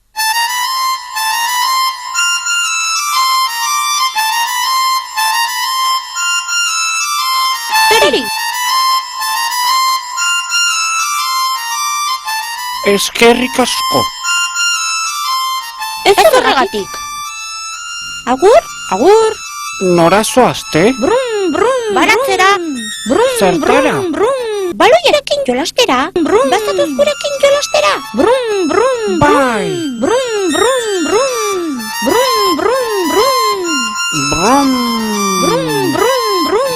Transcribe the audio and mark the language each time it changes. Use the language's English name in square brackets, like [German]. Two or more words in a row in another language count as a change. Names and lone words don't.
[Basque] Zeri? Eskerrik asko. Ez horregatik. Agur? Agur. Nora zoazte? Brum, brum, baratzera. Brum, Zertara? brum, brum. Baloiarekin jolastera. Brum. Bazatoz gurekin jolastera. Brum, brum, Bai. brum, brum, brum. Brum, brum, brum. Brum, Brum, brum, brum.